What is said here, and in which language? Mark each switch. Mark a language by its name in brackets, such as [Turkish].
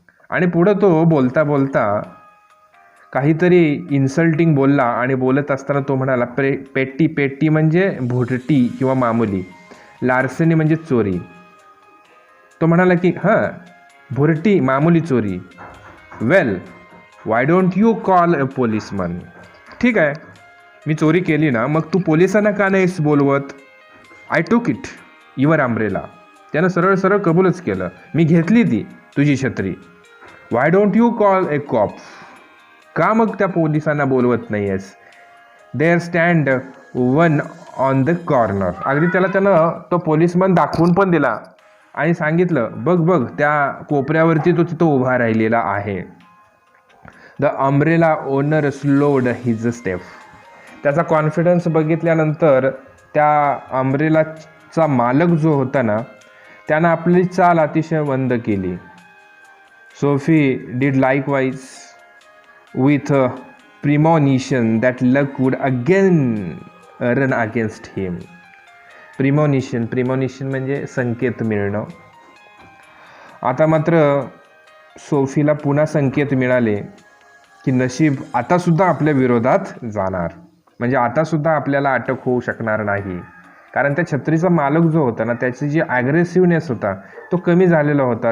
[Marathi] आणि पुढं तो बोलता काहीतरी इन्सल्टिंग बोलला आणि बोलत असताना तो म्हणाला पेट्टी म्हणजे भुरटी किंवा मामुली. लार्सेनी म्हणजे चोरी. तो म्हणाला की भुरटी मामुली चोरी. [English] Well why don't you call a policeman. [Marathi] ठीक आहे, मी चोरी केली ना, मग तू पोलिसांना का नाहीस बोलवत. [English] I took it your umbrella. [Marathi] त्यानं सरळ कबूलच केलं, मी घेतली ती तुझी छत्री. [English] Why don't you call a cop. [Marathi] का मग त्या पोलिसांना बोलवत नाही आहेस. [English] There stand one on the corner. [Marathi] अगदी त्यानं तो पोलिसमन दाखवून पण दिला आणि सांगितलं, बघ बघ त्या कोपऱ्यावरती तो तिथं उभा राहिलेला आहे. [English] The umbrella owner slowed his step. [Marathi] त्याचा कॉन्फिडन्स बघितल्यानंतर त्या अम्ब्रेलाचा मालक जो होता ना, त्यानं आपली चाल अतिशय मंद केली. [English] Soapy did likewise with a premonition that luck would again run against him. [Marathi] प्रिमॉनिशन म्हणजे संकेत मिळणं. आता मात्र सोफीला पुन्हा संकेत मिळाले की नशीब आतासुद्धा आपल्या विरोधात जाणार. म्हणजे आतासुद्धा आपल्याला अटक होऊ शकणार नाही. कारण त्या छत्रीचा मालक जो होता ना, त्याची जी ॲग्रेसिव्हनेस होता तो कमी झालेला होता.